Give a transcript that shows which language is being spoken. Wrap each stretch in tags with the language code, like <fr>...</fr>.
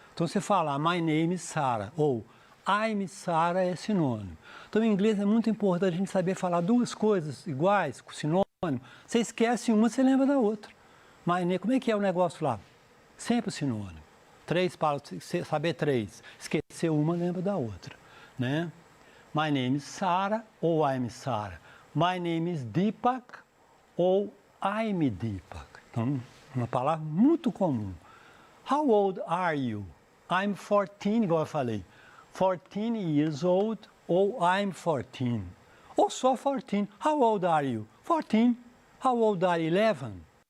<pt>Então você fala</pt> <en>my name is Sarah.</en> <pt>Ou</pt> <en>I'm Sarah</en> <pt>é sinônimo. Então em inglês é muito importante a gente saber falar duas coisas iguais, com sinônimo. Você esquece uma, você lembra da outra.</pt> <en>My name,</en> <pt>como é que é o negócio lá? Sempre o sinônimo. 3 para saber 3. Esquecer uma, lembra da outra, né?</pt> <en>My name is Sarah ou I'm Sarah. My name is Deepak ou I'm Deepak.</en> <pt>Então, uma palavra muito comum.</pt> <en>How old are you? I'm 14,</en> <pt>igual eu falei.</pt> <en>14 years old ou I'm 14.</en> <pt>Ou só</pt> <en>14. How old are you? 14. How old are you? 11.</en>